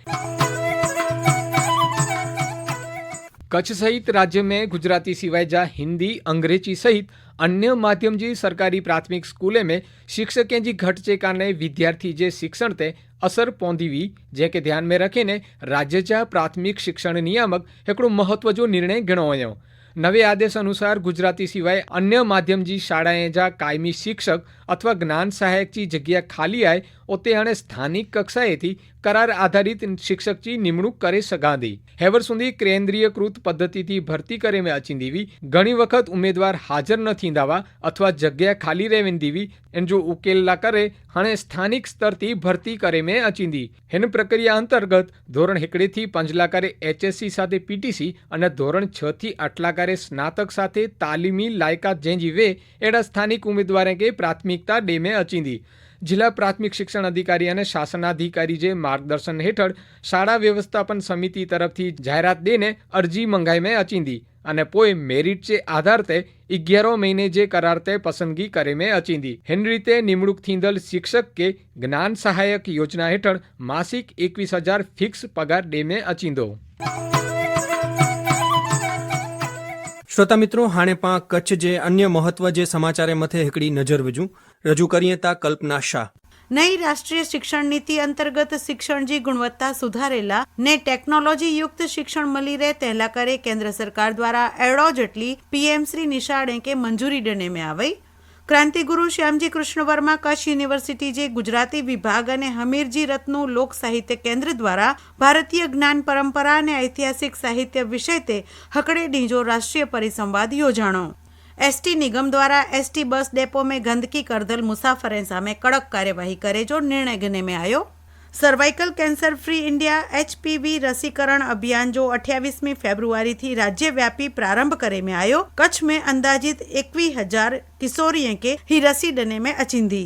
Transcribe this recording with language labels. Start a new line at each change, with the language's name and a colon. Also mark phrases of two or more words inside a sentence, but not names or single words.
Kachhi: कच्छ सहित राज्य में गुजराती सिवाय जा हिंदी, अंग्रेजी सहित अन्य माध्यम जी सरकारी प्राथमिक स्कूले में शिक्षकें जी घट जे कारणे विद्यार्थी जे शिक्षण ते असर पौंदी हुई जेके ध्यान में रखीने राज्य जा प्राथमिक शिक्षण नियामक हिकिड़ो महत्व जो निर्णय गिणो वयो। नवे आदेश अनुसार गुजराती सिवाय अन्य माध्यम जी शाळाएं जा कायमी शिक्षक अथवा ज्ञान सहायक जी जग्या खाली आए उते हाणे स्थानिक कक्षाए थी करार आधारित शिक्षक जी निमणूक करे सघांदी। हेवर सुधी केंद्रीयकृत पद्धति थी भर्ती करे में अचींदी हुई। घणी वखत उम्मीदवार हाजर न थींदा हुआ अथवा जग्या खाली रहेंदी हुई एन जो उकेला करे हाणे स्थानिक स्तर थी भर्ती करे में अचींदी। हिन प्रक्रिया अंतर्गत धोरण 1 थी 5 लाकारे HSC साथे PTC अने धोरण 6 थी 8 लाकारे स्नातक साथे तालीमी लायकात जेंजी वे एड़ा स्थानिक उम्मीदवारों के प्राथमिकता डे में अचींदी। जिला प्राथमिक शिक्षण अधिकारी और शासनाधिकारी जे मार्गदर्शन हेठळ शाळा व्यवस्थापन समिति तरफथी जाहेरात देने अरजी मंगाई में अचींदी अने पोए मेरिट जे आधार ते 11 महीने जे करार ते पसंदगी करे में अचींदी। हिन रीते निमणूक थींदल शिक्षक के ज्ञान सहायक योजना हेठळ मासिक 21,000 फिक्स पगार डे में अचींदो। श्रोता मित्रों, हाणे पां कच्छ जे अन्य महत्व जे समाचारे मथे हिकड़ी नजर विझूं। रजू करिए ता कल्पना शाह। नई राष्ट्रीय शिक्षण नीति अंतर्गत शिक्षण जी गुणवत्ता सुधारेला ने टेक्नोलॉजी युक्त शिक्षण मળી રહે તેલા કરે केंद्र सरकार द्वारा एड़ो जेटली PM श्री निशाळे के मंजूरी देने में आई। क्रांति गुरु श्यामजी कृष्ण वर्मा कच्छ यूनिवर्सिटी जे गुजराती विभाग અને હમીરજી રત્નો લોક સાહિત્ય કેન્દ્ર દ્વારા ભારતીય જ્ઞાન પરંપરા અને ઐતિહાસિક સાહિત્ય વિષય તે હકડે ડીંજો રાષ્ટ્રીય પરિસંવાદ યોજાણો। एसटी निगम द्वारा एसटी बस डेपो में गंदगी करदल मुसाफरें सामे कड़क कार्यवाही करे जो निर्णय घेने में आयो। सर्वाइकल कैंसर फ्री इंडिया HPV रसीकरण अभियान जो 28 फेब्रुआरी थी राज्यव्यापी प्रारंभ करे में आयो। कच्छ में अंदाजित 21,000 किशोरियों के ही रसी डने में अचींदी।